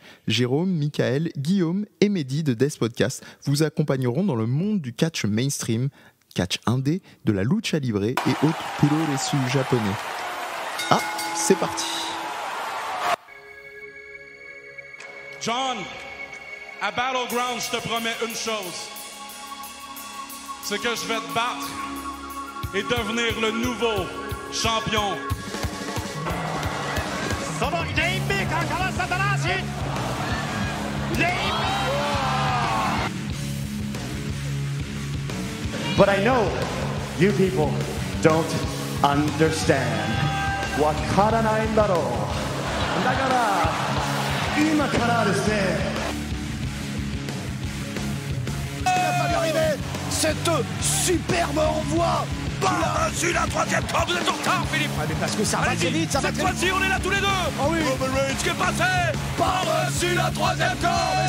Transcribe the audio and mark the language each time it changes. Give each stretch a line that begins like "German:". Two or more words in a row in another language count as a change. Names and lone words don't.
French: Jérôme, Michael, Guillaume et Mehdi de Death Podcast vous accompagneront dans le monde du catch mainstream, catch indé, de la lucha libre et autres puroresu japonais. Ah, c'est parti. John, à Battleground, je te promets une chose. C'est que je vais te battre et devenir le nouveau champion.
English: But I know you people don't understand.
Japanese: 分からないんだろう。だから今からですね。
French: Il a fallu arriver cette superbe envoi. Par-dessus la troisième corde, vous êtes en retard, Philippe. Ah, mais parce que ça va très vite, ça va Cette très vite. fois-ci, on est là tous les deux. Oh oui. Roman Reigns qui est passé par-dessus la troisième Mais corde.